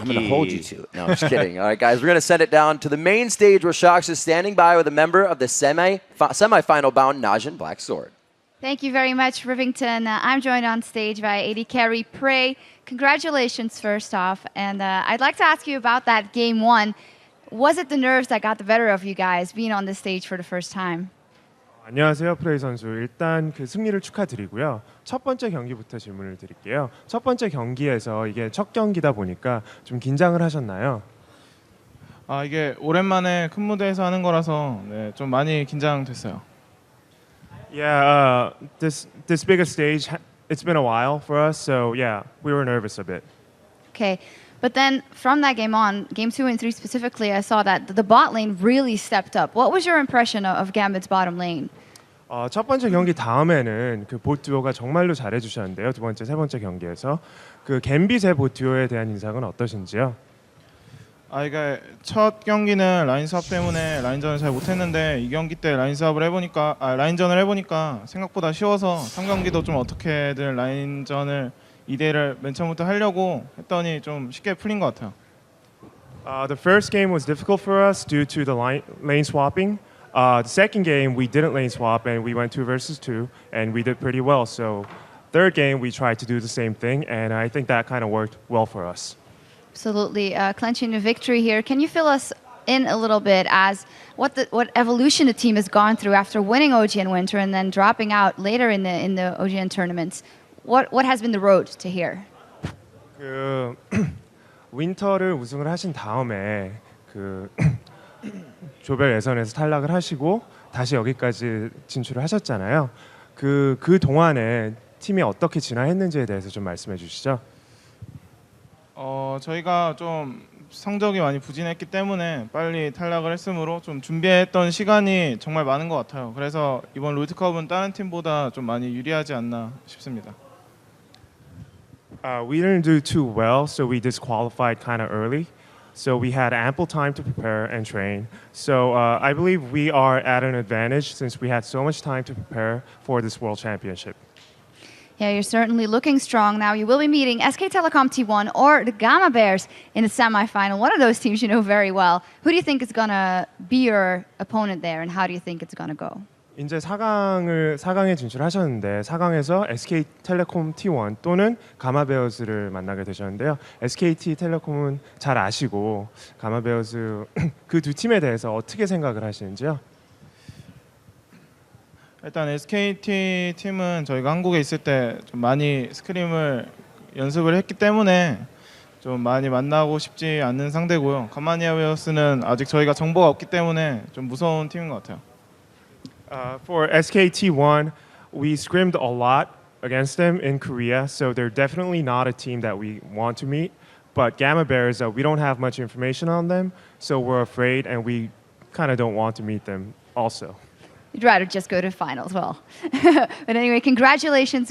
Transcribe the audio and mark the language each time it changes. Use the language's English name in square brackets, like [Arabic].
[English] I'm going to hold you to it. No, I'm just kidding. All right, guys, we're going to send it down to the main stage where Shox is standing by with a member of the semi-final bound Najin Black Sword. Thank you very much, Rivington. I'm joined on stage by AD Carry Prey. Congratulations, first off. And I'd like to ask you about that game one. Was it the nerves that got the better of you guys being on this stage for the first time? [Korean] 안녕하세요, 프레이 선수. 일단 그 승리를 축하드리고요. 첫 번째 경기부터 질문을 드릴게요. 첫 번째 경기에서 이게 첫 경기다 보니까 좀 긴장을 하셨나요? 아, 이게 오랜만에 큰 무대에서 하는 거라서 네, 좀 많이 긴장됐어요. [English] Yeah, this bigger stage, it's been a while for us, so yeah, we were nervous a bit. Okay. But then from that game on, game 2 and 3 specifically, I saw that the bot lane really stepped up. What was your impression of Gambit's bottom lane? [Korean] 첫 번째 경기 다음에는 그 봇 듀오가 정말로 잘해주셨는데요. 두 번째, 세 번째 경기에서 그 갬빗의 봇 듀오에 대한 인상은 어떠신지요? 아, 이게 첫 경기는 라인 수합 때문에 라인전을 잘 못했는데 이 경기 때 라인 수합을 해보니까 라인전을 해보니까 생각보다 쉬워서 3경기도 좀 어떻게든 라인전을 2대를 맨 처음부터 하려고 했더니 좀 쉽게 풀린 것 같아요. [English] The first game was difficult for us due to the lane swapping. The second game we didn't lane swap and we went 2 versus 2 and we did pretty well. So third game we tried to do the same thing and I think that kind of worked well for us. Absolutely. Clenching a victory here. Can you fill us in a little bit as what evolution the team has gone through after winning OGN Winter and then dropping out later in the OGN tournaments? What has been the road to here? [Korean] 그 윈터를 우승을 하신 다음에 그 조별 예선에서 탈락을 하시고 다시 여기까지 진출을 하셨잖아요. 그 동안에 팀이 어떻게 진화했는지에 대해서 좀 말씀해 주시죠. 저희가 좀 성적이 많이 부진했기 때문에 빨리 탈락을 했으므로 좀 준비했던 시간이 정말 많은 것 같아요. 그래서 이번 롤드컵은 다른 팀보다 좀 많이 유리하지 않나 싶습니다. [English] We didn't do too well, so we disqualified kind of early. So we had ample time to prepare and train. So I believe we are at an advantage since we had so much time to prepare for this World Championship. Yeah, you're certainly looking strong now. You will be meeting SK Telecom T1 or the Gamma Bears in the semifinal. One of those teams you know very well. Who do you think is going to be your opponent there, and how do you think it's going to go? [Korean] 이제 4강에 진출하셨는데 4강에서 SK텔레콤 T1 또는 가마베어즈를 만나게 되셨는데요. SK텔레콤은 잘 아시고 가마베어즈 그 두 팀에 대해서 어떻게 생각을 하시는지요? 일단 SKT 팀은 저희가 한국에 있을 때 좀 많이 스크림을 연습을 했기 때문에 좀 많이 만나고 싶지 않는 상대고요. 가마니아 웨어스는 아직 저희가 정보가 없기 때문에 좀 무서운 팀인 것 같아요. [English] For SKT1, we scrimmed a lot against them in Korea, so they're definitely not a team that we want to meet. But Gamma Bears, we don't have much information on them, so we're afraid and we kind of don't want to meet them also. You'd rather just go to finals. Well, but anyway, congratulations.